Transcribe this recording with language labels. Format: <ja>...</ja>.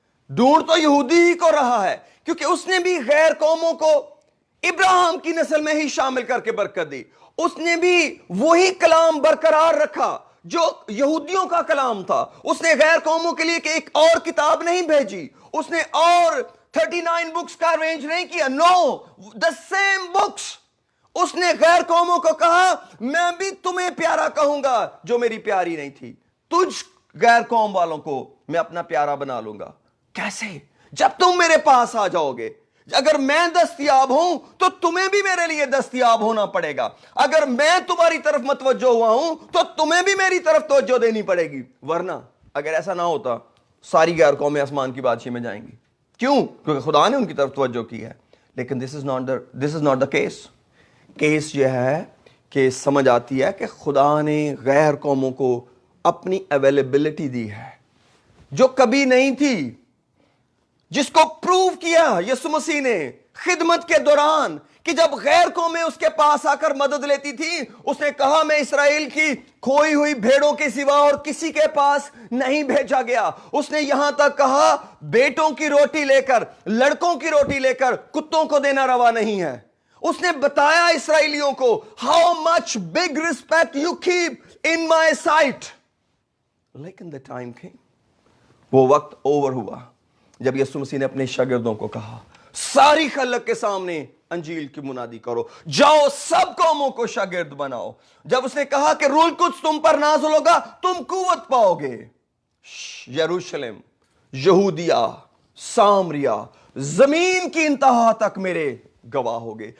<ur>ڈھونڈ تو یہودی ہی کو رہا ہے, کیونکہ اس نے بھی غیر قوموں کو ابراہیم کی نسل میں ہی شامل کر کے برکت دی. اس نے بھی وہی کلام برقرار رکھا جو یہودیوں کا کلام تھا. اس نے غیر قوموں کے لیے کہ ایک اور کتاب نہیں بھیجی, اس نے اور 39 بکس کا ارینج نہیں کیا.</ur> <en>No, the same books.</en> <ur>اس نے غیر قوموں کو کہا میں بھی تمہیں پیارا کہوں گا جو میری پیاری نہیں تھی, تجھ غیر قوم والوں کو میں اپنا پیارا بنا لوں گا. کیسے؟ جب تم میرے پاس آ جاؤ گے. اگر میں دستیاب ہوں تو تمہیں بھی میرے لیے دستیاب ہونا پڑے گا. اگر میں تمہاری طرف متوجہ ہوا ہوں تو تمہیں بھی میری طرف توجہ دینی پڑے گی. ورنہ اگر ایسا نہ ہوتا ساری غیر قومیں آسمان کی بادشاہی میں جائیں گی. کیوں؟ کیونکہ خدا نے ان کی طرف توجہ کی ہے. لیکن</ur> <en>this is not the case.</en> <ur>Case یہ ہے کہ سمجھ آتی ہے کہ خدا نے غیر قوموں کو اپنی اویلیبلٹی دی ہے جو کبھی نہیں تھی, جس کو پروف کیا یسوع مسیح نے خدمت کے دوران کہ جب غیر قومیں اس کے پاس آ کر مدد لیتی تھی اس نے کہا میں اسرائیل کی کھوئی ہوئی بھیڑوں کے سوا اور کسی کے پاس نہیں بھیجا گیا. اس نے یہاں تک کہا بیٹوں کی روٹی لے کر, لڑکوں کی روٹی لے کر کتوں کو دینا روا نہیں ہے. اس نے بتایا اسرائیلیوں کو</ur> <en>how much big respect you keep in my sight.</en> <ur>لیکن</ur> <en>the time came,</en> <ur>وہ وقت اوور ہوا جب یسوع مسیح نے اپنے شاگردوں کو کہا ساری خلق کے سامنے انجیل کی منادی کرو, جاؤ سب قوموں کو شاگرد بناؤ. جب اس نے کہا کہ روح القدس تم پر نازل ہوگا تم قوت پاؤ گے, یروشلم, یہودیہ, سامریہ, زمین کی انتہا تک میرے گواہ ہو گئے.</ur>